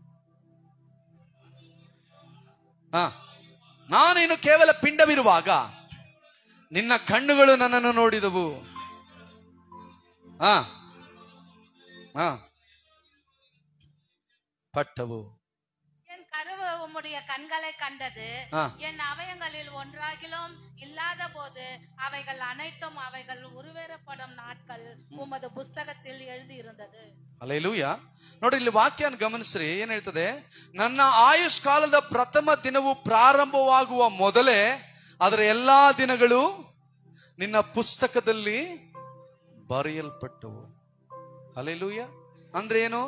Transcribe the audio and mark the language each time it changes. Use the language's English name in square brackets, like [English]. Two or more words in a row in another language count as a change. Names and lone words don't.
[Kannada] ನಾನೇನು ಕೇವಲ ಪಿಂಡವಿರುವಾಗ ನಿನ್ನ ಕಣ್ಣುಗಳು ನನ್ನನ್ನು ನೋಡಿದವು. ಪಟ್ಟವು. [Tamil] என் கருவு உம்முடைய கண்களை கண்டது. என் அவயங்களில் ஒன்றாகிலும் இல்லாத போது அவைகள் அனைத்தும் அவைகள் உருவேறப்படும் நாட்கள் உமது புஸ்தகத்தில் எழுதி இருந்தது. [Kannada] ಹಲ್ಲೆಲೂಯಾ. ನೋಡಿ, ಇಲ್ಲಿ ವಾಕ್ಯನ ಗಮನಿಸ್ರಿ. ಏನ್ ಹೇಳ್ತದೆ? ನನ್ನ ಆಯುಷ್ ಕಾಲದ ಪ್ರಥಮ ದಿನವು ಪ್ರಾರಂಭವಾಗುವ ಮೊದಲೇ ಅದರ ಎಲ್ಲಾ ದಿನಗಳು ನಿನ್ನ ಪುಸ್ತಕದಲ್ಲಿ ಬರೆಯಲ್ಪಟ್ಟವು. ಹಲ್ಲೆಲೂಯಾ. ಅಂದ್ರೆ ಏನು?